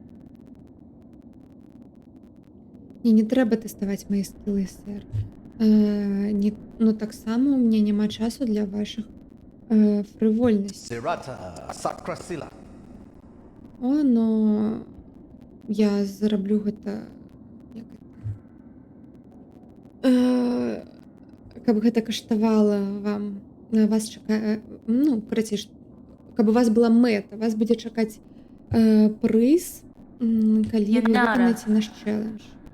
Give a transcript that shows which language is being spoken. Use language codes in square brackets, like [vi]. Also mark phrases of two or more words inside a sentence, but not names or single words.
[uk] Ні, не треба тестувати мої скіли, сер. Ну так само у мене нема часу для ваших фривольностей. [be] О, но я зароблю гэта... Каб гэта каштавала вам, на вас чакае... Ну, карацей, каб у вас была мэта, вас будзе чакаць прыз, калі вы выканаеце наш чэлендж.